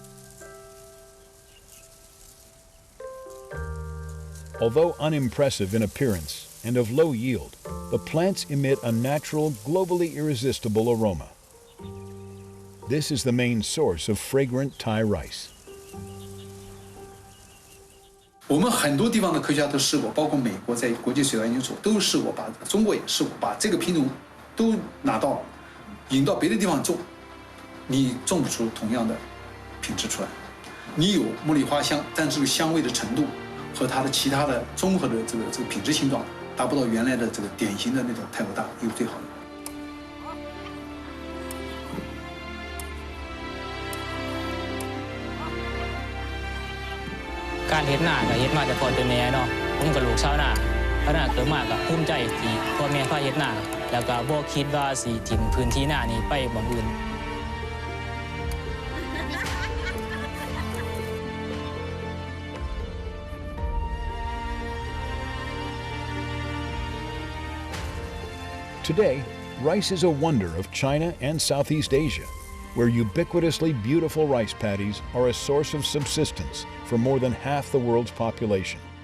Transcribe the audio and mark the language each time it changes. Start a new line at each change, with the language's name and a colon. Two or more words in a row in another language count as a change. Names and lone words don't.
English: Although unimpressive in appearance and of low yield, the plants emit a natural, globally irresistible aroma. This is the main source of fragrant Thai rice.
Chinese: 我们很多地方的科学家都试过，包括美国在国际水稻研究所都试过，中国也试过，把这个品种都拿到引到别的地方种，你种不出同样的品质出来。你有茉莉花香，但这个香味的程度和它的其他的综合的这个品质形状达不到原来的这个典型的那种泰国大有最好的。
Northeastern Thai: การเฮ็ดนาก็เฮ็ดมาแต่พอแต่แม่เนาะผมกับลูกชาวนาเพราะน่าเกิดมาก็ภูมิใจที่พ่อแม่พาเฮ็ดนาแล้วก็บ่คิดว่าสิถิ่มพื้นที่นานี้ไปบ่อนอื่น
English: Today, rice is a wonder of China and Southeast Asia, where ubiquitously beautiful rice paddies are a source of subsistence for more than half the world's population.